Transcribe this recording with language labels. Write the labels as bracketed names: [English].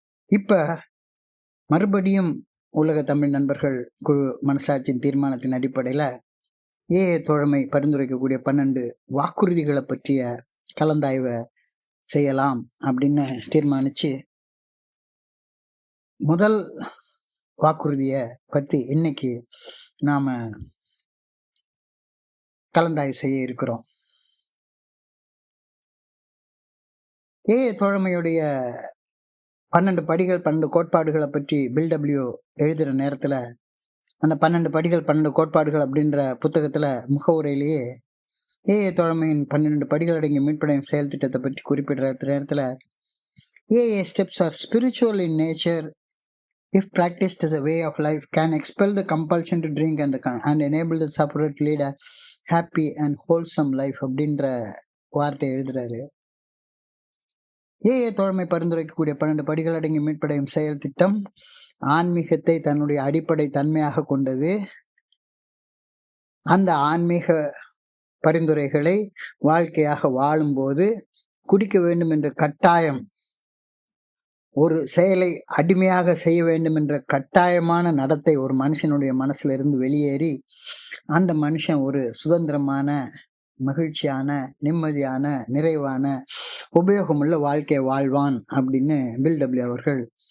[Tamil] இப்ப மறுபடியும் உலக தமிழ் நண்பர்கள் குழு மனசாட்சியின் தீர்மானத்தின் அடிப்படையில தோழமை பரிந்துரைக்கக்கூடிய 12 வாக்குறுதிகளை பற்றிய கலந்தாய்வை செய்யலாம் அப்படின்னு தீர்மானிச்சு, முதல் வாக்குறுதிய பத்தி இன்னைக்கு நாம கலந்தாய்வு செய்ய இருக்கிறோம். தோழமையுடைய 12 படிகள் 12 கோட்பாடுகளை பற்றி பில்டபிள்யூ எழுதுற நேரத்துல அந்த 12 படிகள் 12 கோட்பாடுகள் அப்படின்ற புத்தகத்துல முகவுரையிலேயே தோழமையின் 12 படிகள் அடங்கிய மீட்படையும் செயல் திட்டத்தை பற்றி குறிப்பிடுற நேரத்துல [English] steps are spiritual in nature if practiced as a way of life, can expel the compulsion to drink and enable the sufferer to lead a happy and wholesome life [Tamil] அப்படின்ற வார்த்தை எழுதுறாரு. தோழமை பரிந்துரைக்கக்கூடிய 12 படிகள் அடங்கி மீட்படையும் செயல் திட்டம் ஆன்மீகத்தை தன்னுடைய அடிப்படை தன்மையாக கொண்டது. அந்த ஆன்மீக பரிந்துரைகளை வாழ்க்கையாக வாழும்போது குடிக்க வேண்டும் என்ற கட்டாயம், ஒரு செயலை அடிமையாக செய்ய வேண்டும் என்ற கட்டாயமான நடத்தை ஒரு மனுஷனுடைய மனசுல இருந்து வெளியேறி அந்த மனுஷன் ஒரு சுதந்திரமான, மகிழ்ச்சியான, நிம்மதியான, நிறைவான, உபயோகமுள்ள வாழ்க்கையை வாழ்வான் அப்படின்னு பில்டபிள்யூ அவர்கள்